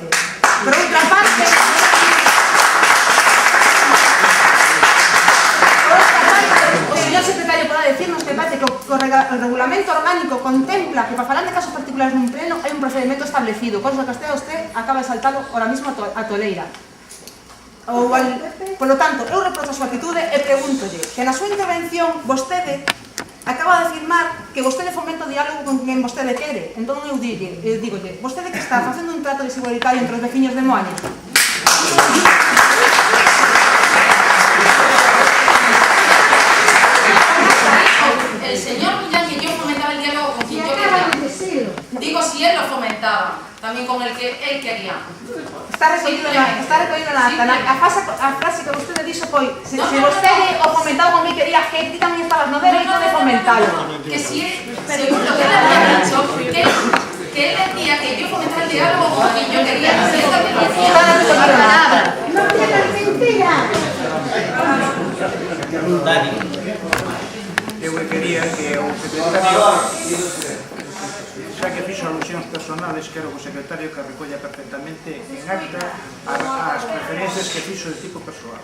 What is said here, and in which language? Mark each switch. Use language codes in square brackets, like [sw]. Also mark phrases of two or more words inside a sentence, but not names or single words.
[gl] Por outra parte, o señor secretario poda decirnos que parece que o regulamento orgánico contempla que para falar de casos particulares nun pleno hai un procedimento establecido, cosa que usted acaba de saltalo [es] ahora mismo [gl] a toleira. [es] Por lo tanto, [gl] eu reprocho a súa atitude e pregúntolle que na súa intervención vostede acaba de afirmar que vostede fomenta o diálogo con quen vostede quere. Entón eu digolle, vostede que está facendo un trato desigualitario entre os veciños de Moaña? [es] El señor Millán que yo fomentaba el diálogo con quien yo quería. Digo si él lo fomentaba, también con el que él quería. [gl] Está recollido na acta. A frase que vostede dixo foi se vostede o fomentaba como me quería, que ti tamén estabas no dereito de fomentalo. [es] Que si él, según lo que él había dicho, que que él decía que yo fomentaba el diálogo con quien yo quería. Si esto que decía... No digas mentiras. Dani. [gl] Eu quería que o secretario, xa que fixo alusións personales, quero que o secretario que recolla perfectamente en acta as preferencias que fixo de tipo persoal.